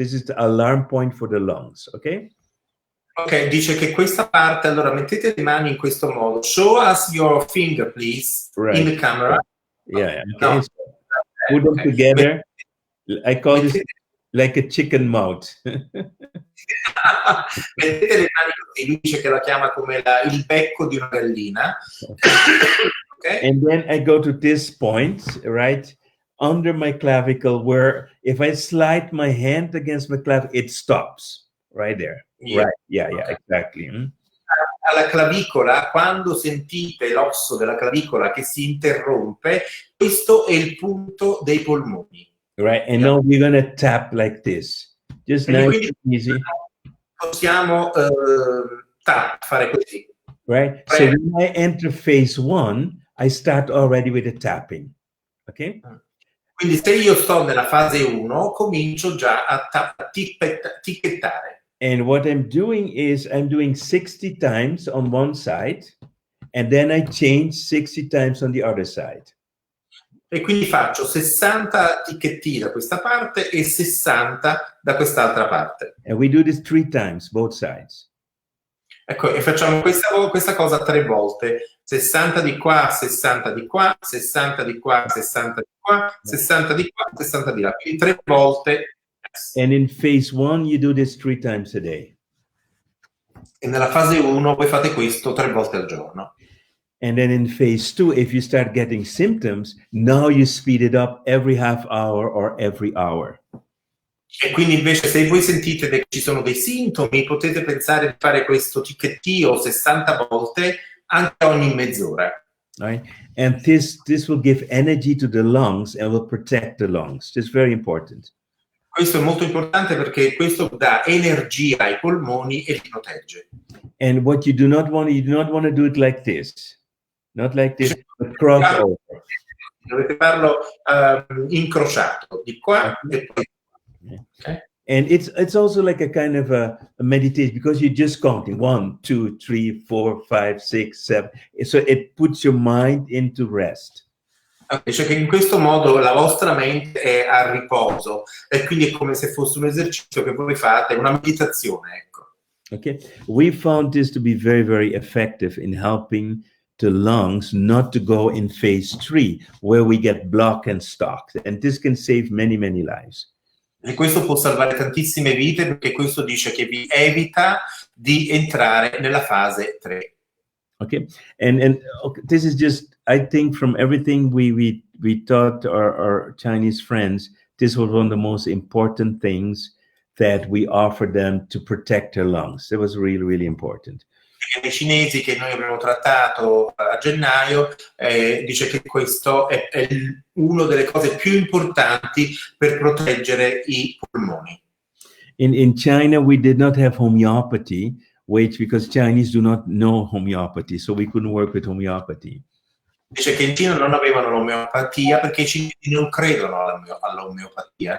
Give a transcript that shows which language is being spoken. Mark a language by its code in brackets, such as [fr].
[en] This is the alarm point for the lungs, okay? [it] Ok, dice che questa parte, allora mettete le mani in questo modo. [en] Show us your finger, please, in the camera. Yeah, okay. No. So put them together. I call this like a chicken mouth. [it] Mettete le mani così, lui dice che la chiama come il becco di una gallina. [en] Okay. And then I go to this point, right, under my clavicle, where if I slide my hand against my clavicle, it stops right there. Yeah. Right. Yeah, exactly. [it] Alla clavicola, quando sentite l'osso della clavicola che si interrompe, questo è il punto dei polmoni. [en] Right, and now we're gonna tap like this. Just nice and easy. [it] Possiamo fare così. [en] Right, so when I enter phase 1, I start already with the tapping. Okay? [it] Quindi se io sto nella fase 1, comincio già a ticchettare. [en] And what I'm doing is I'm doing 60 times on one side, and then I change 60 times on the other side. [it] E quindi faccio 60 ticchetti da questa parte e 60 da quest'altra parte. [en] And we do this 3 times, both sides. [it] Ecco, e facciamo questa cosa 3 volte. 60 di qua, 60 di qua, 60 di qua, 60 di qua, 60 di qua, 60 di là. Quindi 3 volte. [en] And in phase 1, you do this 3 times a day. [it] E nella fase 1 voi fate questo 3 volte al giorno. [en] And then in phase 2, if you start getting symptoms, now you speed it up every half hour or every hour. [it] E quindi invece se voi sentite che ci sono dei sintomi, potete pensare di fare questo ticchettio 60 volte anche ogni mezz'ora. [en] Right? And this will give energy to the lungs and will protect the lungs. This is very important. [it] Questo è molto importante perché questo dà energia ai polmoni e li protegge. [en] And what you do not want to do it like this. Not like this, but cross over. [it] Dovete farlo incrociato, di qua e poi. [en] Okay. And it's also like a kind of a meditation because you're just counting 1, 2, 3, 4, 5, 6, 7. So it puts your mind into rest. [it] Cioè che in questo modo la vostra mente è a riposo e quindi è come se fosse un esercizio che voi fate, una meditazione, ecco. [en] Okay, we found this to be very, very effective in helping the lungs not to go in phase 3 where we get blocked and stopped, and this can save many, many lives. [it] E questo può salvare tantissime vite perché questo dice che vi evita di entrare nella fase 3. [en] Okay, and okay, this is just, I think from everything we taught our Chinese friends, this was one of the most important things that we offered them to protect their lungs. It was really, really important. [it] I cinesi che noi abbiamo trattato a gennaio dice che questo è una delle cose più importanti per proteggere i polmoni. [en] In China, we did not have homeopathy, because Chinese do not know homeopathy, so we couldn't work with homeopathy. [it] Dice che in Cina non avevano l'omeopatia perché i cinesi non credono all'omeopatia.